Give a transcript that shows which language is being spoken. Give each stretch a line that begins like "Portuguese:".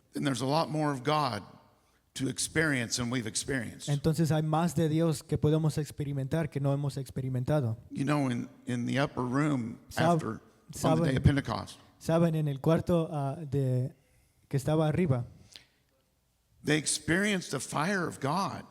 English: then there's a lot more of God to experience than we've experienced.
Spanish: entonces hay más de Dios que podemos experimentar que no hemos experimentado.
English: You know, in the upper room
Spanish: Sab-
English: after on the
Spanish: saben-
English: day of Pentecost,
Spanish: Saben, en el cuarto que estaba arriba,
English: they experienced the fire of God.